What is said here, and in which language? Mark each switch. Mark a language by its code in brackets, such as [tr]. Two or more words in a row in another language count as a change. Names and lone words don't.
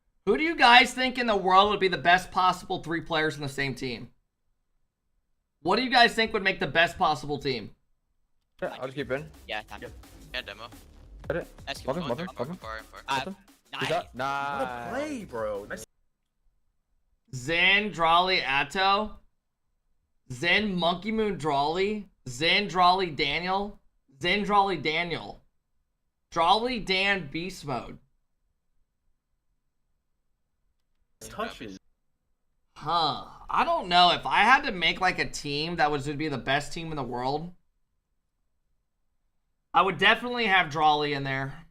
[en] Who do you guys think in the world would be the best possible 3 players in the same team? What do you guys think would make the best possible team? Yeah, I'll just keep in. Yeah. Time. Yep. Yeah, demo. Got it. That's good. Welcome, welcome, welcome. Far. I've Good nice. shot. What a Nice. play, bro. Nice. Zen, Drawley, Atto. Zen, Monkey Moon, Drawley. Zen, Drawley, Daniel. Zen, Drawley, Daniel. Drawley, Dan, Beast Mode. Touches. Huh. I don't know. If I had to make like a team that would be the best team in the world, I would definitely have Drawley in there.